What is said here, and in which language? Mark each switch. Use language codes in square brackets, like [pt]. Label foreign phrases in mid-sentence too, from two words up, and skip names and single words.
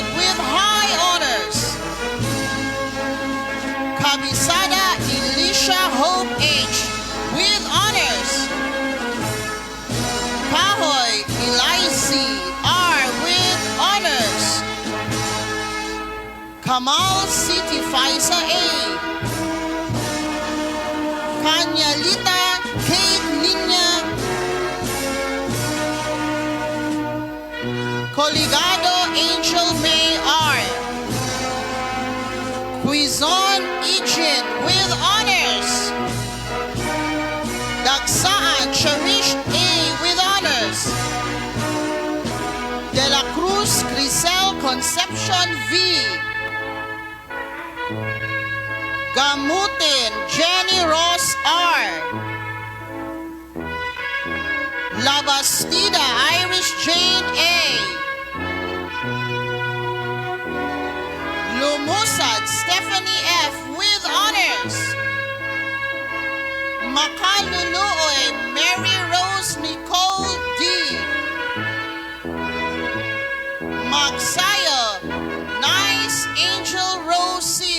[en] with high honors. Kabisada Elisha Hope H. with honors. Kahoy Elizy R. with honors. Kamal City Faisa A. Kanyalita Kate Linya. Coligado Angel May R. Quizon Ichin with honors. Dagsaan Cherish A. with honors. De la Cruz Crisel Concepcion V. Gamutin Jenny Ross R. La Bastida Irish Jane A. Lumusad Stephanie F. with honors. Makaluluoy Mary Rose Nicole D. Magsayo Nice Angel Rose C.